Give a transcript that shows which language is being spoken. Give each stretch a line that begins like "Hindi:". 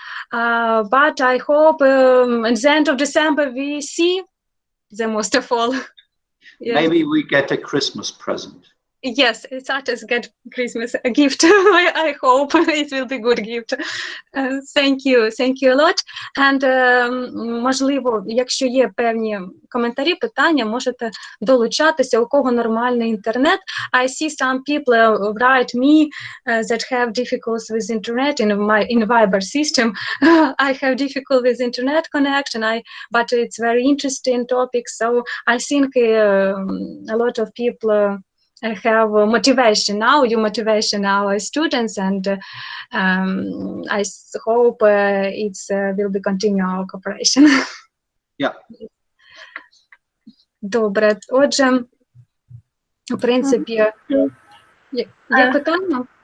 English: But I hope at the end of December we see the most of all. Yes. Maybe we get a Christmas present. Yes, such as get Christmas a gift. I hope it will be good gift. Thank you a lot.
Ukrainian: And можливо, якщо є певні коментарі, питання, можете долучатися, у кого нормальний інтернет.
English: I see some people write me that have difficulties with internet in Viber system. I have difficulty with internet connection, but it's very interesting topic. So I think a lot of people have motivation now. You motivation our students, and I hope it will be continue our cooperation. Yeah.
Ukrainian: Добре. Отже, в принципі, є питання?